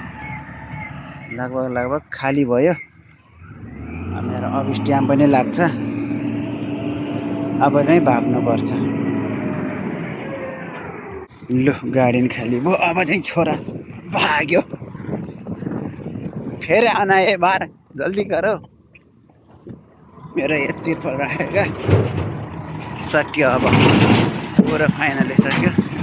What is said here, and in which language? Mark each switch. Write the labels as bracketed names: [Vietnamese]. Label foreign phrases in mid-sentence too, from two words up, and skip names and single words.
[Nepali] लगभग खाली भयो। मेरो अब स्ट्याम्प पनि लाग्छ। अब चाहिँ भाग्नुपर्छ। लु गाडी पनि खाली भयो। अब चाहिँ छोरा भाग्यो। [Hindi] फेरि आना एक बार, जल्दी करो। [Nepali] मेरो यति पर राखेको सक्यो। अब पुरा फाइनली सक्यो।